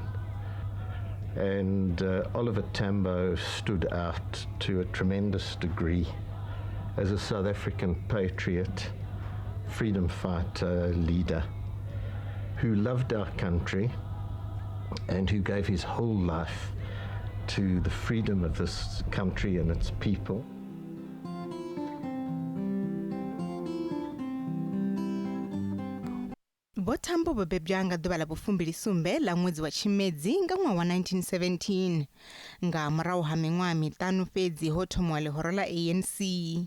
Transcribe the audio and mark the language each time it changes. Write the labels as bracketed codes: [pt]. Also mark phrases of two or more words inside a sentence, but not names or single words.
[en] And Oliver Tambo stood out to a tremendous degree as a South African patriot, freedom fighter, leader, who loved our country and who gave his whole life to the freedom of this country and its people. [ve] Vho-Tambo vho bebwa nga ḓuvha ḽa vhu-27 ḽa ṅwedzi wa Tshimedzi nga ṅwaha wa 1917. Nga murahu ha miṅwaha miṱanu fhedzi ho thomiwa ḽihoro ḽa ANC.